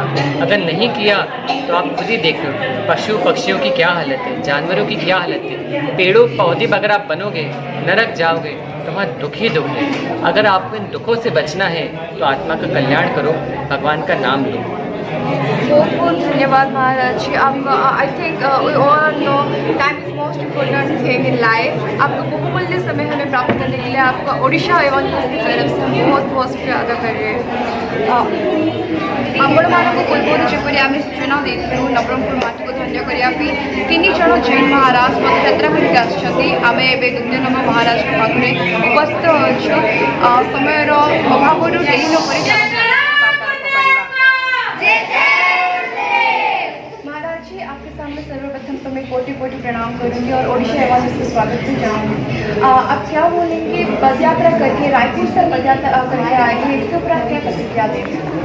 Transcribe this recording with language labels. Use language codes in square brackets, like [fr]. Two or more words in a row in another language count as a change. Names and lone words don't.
[hi] अगर नहीं किया तो आप खुद ही देख लो, पशु पक्षियों की क्या हालत है, जानवरों की क्या हालत है। पेड़ों पौधे अगर आप बनोगे, नरक जाओगे, तो वहाँ दुख ही दुख है। अगर आपको इन दुखों से बचना है तो आत्मा का कल्याण करो, भगवान का नाम लो। बहुत बहुत धन्यवाद महाराज जी आपका। [en] I think we all know time is most important thing in life. [hi] आपका बहुमूल्य समय हमें प्राप्त करने के लिए आपका ओडिशा एवं की तरफ से हम बहुत बहुत शुक्रिया अदा कर रहे हैं। [or] ଆପଣମାନଙ୍କୁ ପୂର୍ବରୁ ଯେପରି ଆମେ ସୂଚନା ଦେଇଥିଲୁ ନବରଙ୍ଗପୁର ମାଟିକୁ ଧନ୍ୟ କରିବା ପାଇଁ 3 ଜଣ ଜୈନ ମହାରାଜ ପଦଯାତ୍ରା କରିକି ଆସିଛନ୍ତି। ଆମେ ଏବେ ଦୁର୍ଜନବ ମହାରାଜଙ୍କ ପାଖରେ ଉପସ୍ଥିତ ଅଛୁ। ସମୟର ଅଭାବରୁ ଡେରି ନ କରି [hi] महाराज जी आपके सामने सर्वप्रथम तो मैं कोटि कोटि प्रणाम करूंगी और ओडिशा एवं से स्वागत भी चाहूँगी। आप क्या बोलेंगे, पदयात्रा करके रायपुर से पदयात्रा करके आए हैं, इसके ऊपर आप क्या प्रतिक्रिया देंगे?